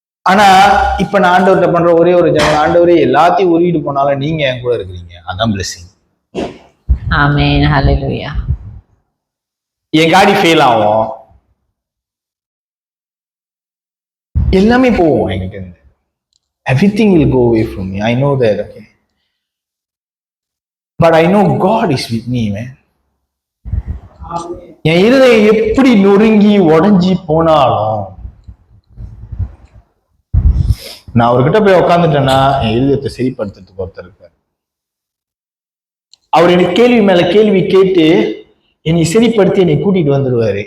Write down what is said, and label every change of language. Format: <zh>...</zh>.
<ta>ஆனா இப்ப நான் ஆண்டவர்கிட்ட பண்ற ஒரே ஒரு ஜனம், ஆண்டவரே எல்லாத்தையும் உருவிட்டு போனாலும் நீங்க என் கூட இருக்கிறீங்க, அதான் பிளெஸிங். ஆமென், ஹல்லேலூயா. என் காடி ஃபெயில் ஆகும், எல்லாமே போவோம் என்கிட்ட இருந்து.</ta> <en>Everything will go away from me. I know that, okay? But I know God is with me, man.</en> <ta>என் இருதயம் எப்படி நொறுங்கி உடைஞ்சி போனாலும் நான் அவர்கிட்ட போய் உட்காந்துட்டேன்னா என் இருதயத்தை சரிப்படுத்துறதுக்கு ஒருத்தர் இருக்கார். அவர் எனக்கு கேள்வி மேல கேள்வி கேட்டு என்னை சரிப்படுத்தி என்னை கூட்டிட்டு வந்துடுவாரு.</ta>